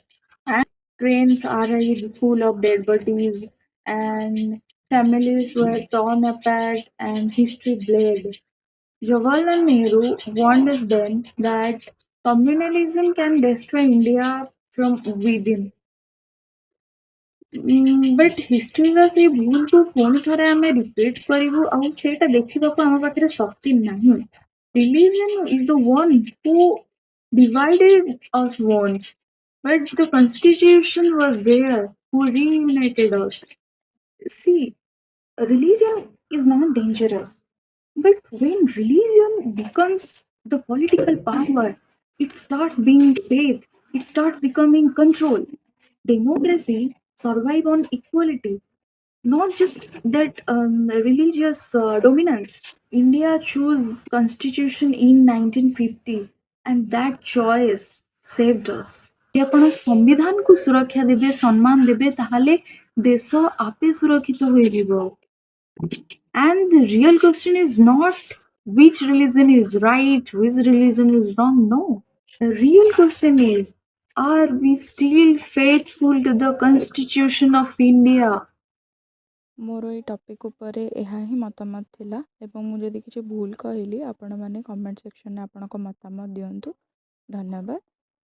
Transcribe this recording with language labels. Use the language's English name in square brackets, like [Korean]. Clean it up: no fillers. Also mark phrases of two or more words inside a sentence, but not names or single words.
[English] And trains arrived full of dead bodies, and families were torn apart, and history bled. Jawaharlal Nehru warned us then that communalism can destroy India from within. [Odia] बट हिस्ट्रीର ସେଇ ଭୁଲକୁ ପୁଣି ଥରେ ଆମେ ରିପିଟ୍ କରିବୁ ଆଉ ସେଇଟା ଦେଖିବାକୁ ଆମ ପାଖରେ ଶକ୍ତି ନାହିଁ. [English] Religion is the one who divided us once, but the constitution was there who reunited us. See, religion is not dangerous, but when religion becomes the political power, it starts being faith, it starts becoming control. Democracy survive on equality, not just that religious dominance. India chose constitution in 1950 and that choice saved us. [Odia] ଯଦି ଆପଣ ସମ୍ବିଧାନକୁ ସୁରକ୍ଷା ଦେବେ ସମ୍ମାନ ଦେବେ ତାହେଲେ ଦେଶ ଆପେ ସୁରକ୍ଷିତ ହୋଇଯିବ. [English] And the real question is not which religion is right, which religion is wrong. No. The real question is, are we still faithful to the Constitution of India? [Odia] ମୋର ଏଇ ଟପିକ୍ ଉପରେ ଏହା ହିଁ ମତାମତ ଥିଲା ଏବଂ ମୁଁ ଯଦି କିଛି ଭୁଲ କହିଲି ଆପଣମାନେ କମେଣ୍ଟ ସେକ୍ସନରେ ଆପଣଙ୍କ ମତାମତ ଦିଅନ୍ତୁ. ଧନ୍ୟବାଦ.